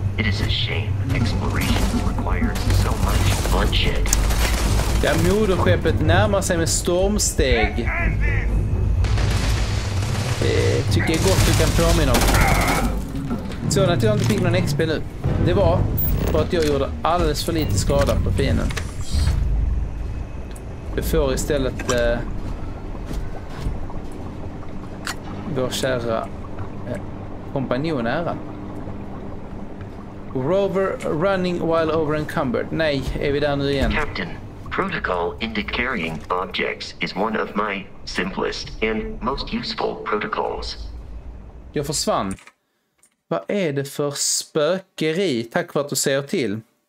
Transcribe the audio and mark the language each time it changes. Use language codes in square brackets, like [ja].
[en] It is a shame exploration requires so much bloodshed. [sv] Ja, moderskeppet närmar sig med stormsteg. Det tycker jag gott du kan påminna om. Så att jag inte fick någon XP nu. Det var för att jag gjorde alldeles för lite skada på fienden. Vi får istället vår kära kompanjon äran. [en] Rover running while over encumbered. [sv] Nej, är vi där nu igen? [en] Captain, protocol into carrying objects is one of my simplest and most useful protocols. [sv] Jag försvann. Vad är det för spökeri? Tack för att du säger till.